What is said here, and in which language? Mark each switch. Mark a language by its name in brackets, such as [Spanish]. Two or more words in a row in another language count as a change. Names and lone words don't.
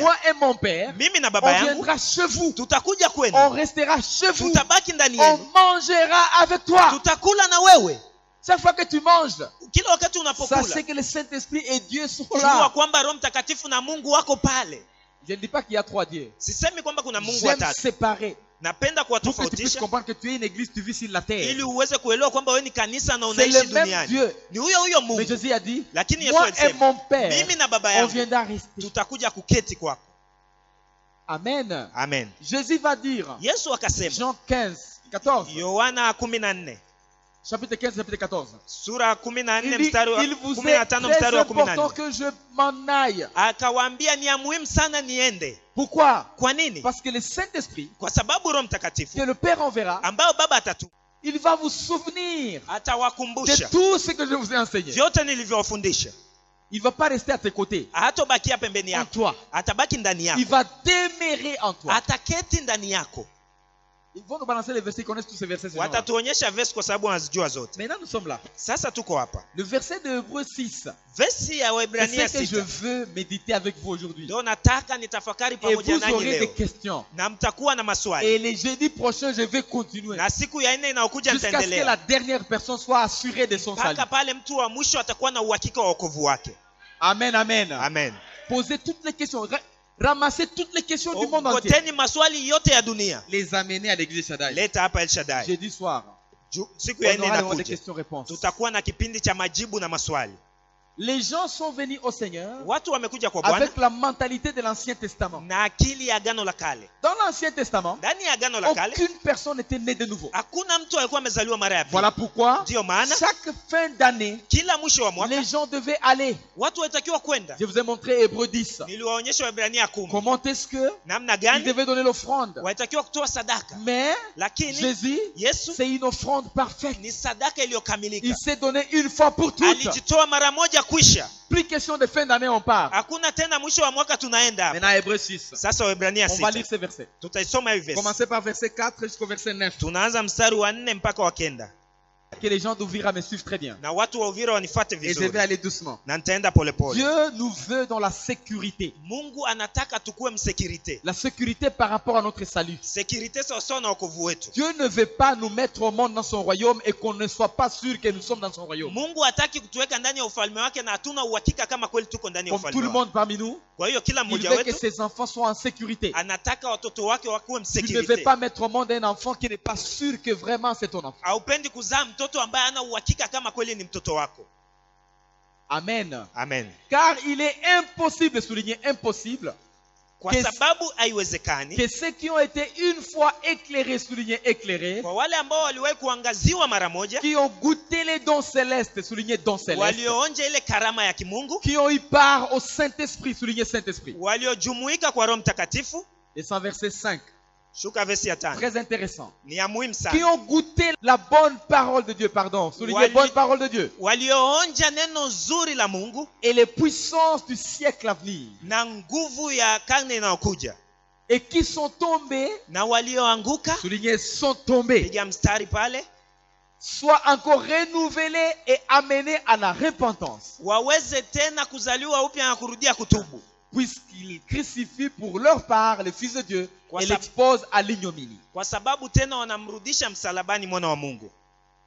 [French] Moi et mon Père, [Swahili] mimi na [French] on [Swahili] baba yangu, [French] viendra chez vous. [Swahili] tutakuja [French] On [Swahili] kwenu, [French] restera chez vous. [Swahili] tutabaki ndani [French] On [Swahili] yenu, [French] mangera avec toi. [Swahili] tutakula na wewe. [French] Chaque fois que tu manges, [Swahili] Kila wakati [French] sachez [Swahili] unapokula, [French] que le Saint-Esprit et Dieu sont [Swahili] jua [French] là. [Swahili] kwamba Roho Mtakatifu na Mungu wako pale. [French] Je ne dis pas qu'il y a trois dieux. [Swahili] Sisemi kwamba kuna Mungu [French] J'aime [Swahili] watatu, [French] séparer. [Swahili] napenda [French] Pour que tu puisses [Swahili] kuwatofautisha [French] comprendre que tu es une église, tu vis sur la terre. [Swahili] ili uweze kuelewa kwamba wewe ni kanisa na [French] C'est [Swahili] unaishi [French] le même [Swahili] duniani. [French] Dieu. [Swahili] Ni huyo [French] Mais [Swahili] Mungu, [French] Jésus a dit, [Swahili] lakini Yesu [French] moi et [Swahili] alisema, [French] mon Père, [Swahili] mimi na baba [French] on [Swahili] yangu [French] viendra rester. [Swahili] tutakuja kuketi kwako. [French] Amen. [Swahili] Amen. [French] Jésus va dire, [Swahili] Yesu akasema, [French] Jean 15, 14, [Swahili] Yohana 14, [French] chapitre 15, chapitre 14. [Swahili] sura 14 [French] Il dit, [Swahili] mstari wa [French] il vous est [Swahili] 15 [French] très [Swahili] mstari wa [French] important [Swahili] 14. [French] que je m'en aille. [Swahili] Akawaambia ni ya muhimu sana niende. [French] Pourquoi? [Swahili] Kwa nini? [French] Parce que le Saint-Esprit, [Swahili] Kwa sababu Roho Mtakatifu [French] que le Père enverra, [Swahili] ambao Baba atatu [French] il va vous souvenir de [Swahili] atawakumbusha [French] tout ce que je vous ai enseigné. [Swahili] vyote nilivyowafundisha. [French] Il ne va pas rester à tes côtés, [Swahili] Hatobakia pembeni [French] en [Swahili] yako, [French] toi. [Swahili] atabaki ndani [French] Il [Swahili] yako, [French] va demeurer en toi. [Swahili] ataketi ndani yako. [French] Ils vont nous balancer les versets, ils connaissent tous ces versets. ces gens-là. [Swahili] Watatuonyesha verse kwa sababu wanazijua zote. [French] Maintenant, nous sommes là. [Swahili] Sasa tuko hapa, [French] Le verset de Hébreux 6, [Swahili] versi ya [French] c'est [Swahili] Waebrania [French] ce que je [Swahili] 6. [French] veux méditer avec vous aujourd'hui. [Swahili] Ndio nataka nitafakari [French] Et [Swahili] pamoja [French] vous [Swahili] nanyi [French] aurez des [Swahili] leo, [French] questions. [Swahili] na mtakuwa na maswali, [French] Et les jeudis prochains, je vais continuer. [Swahili] na siku ya nne inayokuja [French] Jusqu'à ce que [Swahili] nitaendelea [French] la dernière personne soit assurée de son salut. [Swahili] mpaka pale mtu wa mwisho atakuwa na uhakika wa wokovu wake. [French] Amen, amen. [Swahili] Amen. [French] Posez toutes les questions. Ramassez toutes les questions du monde entier. [Swahili] Ogoteni maswali yote ya dunia, [French] Les amener à l'église Shaddai. [Swahili] leta hapa El Shaddai. [French] Jeudi soir, [Swahili] Siku ya [French] on [Swahili] nne [French] aura le moment de [Swahili] inakuja, [French] questions-réponses. [Swahili] tutakuwa na kipindi cha majibu na maswali. [French] Les gens sont venus au Seigneur [Swahili] Watu wamekuja kwa Bwana [French] avec la mentalité de l'Ancien Testament. [Swahili] na akili ya agano la kale. [French] Dans l'Ancien Testament, [Swahili] Ndani ya agano la kale [French] aucune personne n'était née de nouveau. [Swahili] hakuna mtu alikuwa amezaliwa mara ya pili. [French] Voilà pourquoi, [Swahili] Ndio maana [French] chaque fin d'année, [Swahili] kila mwisho wa mwaka [French] les gens devaient aller. [Swahili] watu walitakiwa kwenda. [French] Je vous ai montré Hébreux 10. [Swahili] Niliwaonyesha Waebrania 10 [French] Comment est-ce que [Swahili] namna [French] ils [Swahili] gani [French] devaient donner l'offrande. [Swahili] walitakiwa kutoa sadaka, [French] Mais [Swahili] lakini [French] Jésus, [Swahili] Yesu [French] c'est une offrande parfaite. [Swahili] ni sadaka iliyokamilika. [French] Il s'est donné une fois pour toutes. [Swahili] Alijitoa mara moja kwisha. [French] Plus question de fin d'année, on part. [Swahili] Hakuna tena mwisho wa mwaka tunaenda hapa. [French] Maintenant, Hébreux 6. [Swahili] Sasa Waebrania [French] On va lire [Swahili] 6 [French] ces versets. [Swahili] tutaisoma hivi verse. [French] Commencez par verset 4 jusqu'au verset 9. [Swahili] Tunaanza mstari wa 4 mpaka wa 9. [French] Que les gens d'Ouvira me suivent très bien. [Swahili] Na watu wa Uvira wanifuate [French] Et je [Swahili] vizuri. [French] vais aller doucement. [Swahili] Na nitaenda polepole. [French] Dieu nous veut dans la sécurité. [Swahili] Mungu anataka tukue msekirite. [French] La sécurité par rapport à notre salut. [Swahili] Sekirite sawasawa na wokovu wetu. [French] Dieu ne veut pas nous mettre au monde dans son royaume et qu'on ne soit pas sûr que nous sommes dans son royaume. [Swahili] Mungu hataki kutuweka ndani ya ufalme wake na hatuna uhakika kama kweli tuko ndani ya [French] Comme tout [Swahili] ufalme [French] le [Swahili] wake. [French] monde parmi nous, [Swahili] Kwa hiyo kila [French] il [Swahili] mmoja [French] veut que [Swahili] wetu [French] ses enfants soient en sécurité. [Swahili] anataka watoto wake wakuwe [French] Tu ne veux [Swahili] msekirite. [French] pas mettre au monde un enfant qui n'est pas sûr que vraiment c'est ton enfant. [Swahili] Haupendi kuzaa mtoto ambaye hana uhakika kama kweli ni mtoto wako. [French] Amen. [Swahili] Amen. [French] Car il est impossible, souligner impossible, [Swahili] Kwa [French] Que- [Swahili] sababu haiwezekani [French] que ceux qui ont été une fois éclairés, souligner éclairés, [Swahili] kwa wale ambao waliwahi kuangaziwa mara moja, [French] qui ont goûté les dons célestes, souligner dons célestes, [Swahili] walioonja ile karama ya kimungu, [French] qui ont eu part au Saint-Esprit, souligner Saint-Esprit. [Swahili] waliojumuika kwa Roho Mtakatifu. [French] Et sans verset 5, [Swahili] Shuka versi ya 5. [French] très intéressant. [Swahili] Ni ya muhimu [French] Qui [Swahili] sana. [French] ont goûté la bonne parole de Dieu, pardon, souligner [Swahili] Wali- [French] bonne parole de Dieu, [Swahili] Walioonja neno zuri la Mungu [French] et les puissances du siècle à venir, [Swahili] na nguvu ya karne inayokuja, [French] et qui sont tombés, [Swahili] na walioanguka, [French] souligner sont tombés, [Swahili] piga mstari pale, [French] soient encore renouvelés et amenés à la repentance, [Swahili] waweze tena kuzaliwa upya na kurudia kutubu, [French] puisqu'ils crucifient pour leur part le Fils de Dieu et [Swahili] Kwa sab- [French] l'exposent à l'ignominie. [Swahili] kwa sababu tena wanamrudisha msalabani mwana wa Mungu.